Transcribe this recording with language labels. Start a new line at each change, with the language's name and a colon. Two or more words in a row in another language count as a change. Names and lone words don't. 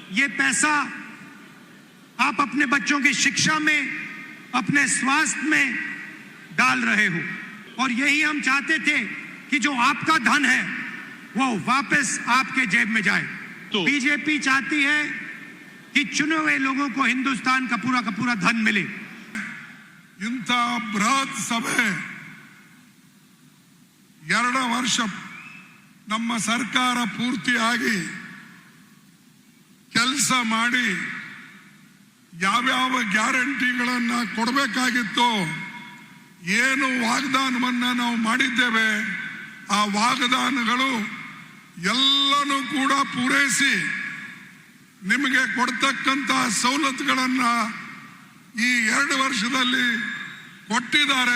Hindi: ये पैसा आप अपने बच्चों की शिक्षा में, अपने स्वास्थ्य में डाल रहे हो, और यही हम चाहते थे कि जो आपका धन है वो वापस आपके जेब में जाए। तो बीजेपी चाहती है कि चुने हुए लोगों को हिंदुस्तान का पूरा धन मिले।
Kannada: ಇಂಥ ಬೃಹತ್ ಸಭೆ 2 ವರ್ಷ ನಮ್ಮ ಸರ್ಕಾರ ಪೂರ್ತಿಯಾಗಿ ಕೆಲಸ ಮಾಡಿ ಯಾವ್ಯಾವ ಗ್ಯಾರಂಟಿಗಳನ್ನ ಕೊಡಬೇಕಾಗಿತ್ತು, ಏನು ವಾಗ್ದಾನವನ್ನ ನಾವು ಮಾಡಿದ್ದೇವೆ, ಆ ವಾಗ್ದಾನಗಳು ಎಲ್ಲನೂ ಕೂಡ ಪೂರೈಸಿ ನಿಮಗೆ ಕೊಡ್ತಕ್ಕಂಥ ಸವಲತ್ತುಗಳನ್ನ ಈ 2 ವರ್ಷದಲ್ಲಿ ಕೊಟ್ಟಿದ್ದಾರೆ.